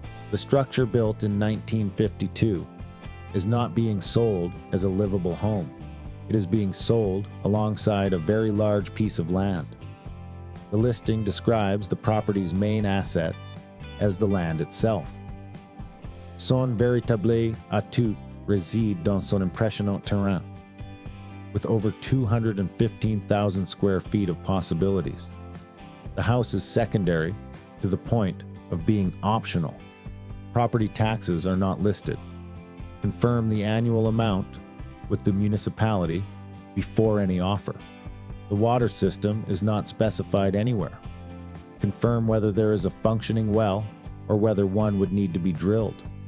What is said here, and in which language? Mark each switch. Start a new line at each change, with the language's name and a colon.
English: The structure, built in 1952, is not being sold as a livable home. It is being sold alongside a very large piece of land. The listing describes the property's main asset as the land itself.
French: Son véritable atout réside dans son impressionnant terrain,
English: with over 215,000 square feet of possibilities. The house is secondary to the point of being optional. Property taxes are not listed. Confirm the annual amount with the municipality before any offer. The water system is not specified anywhere. Confirm whether there is a functioning well or whether one would need to be drilled.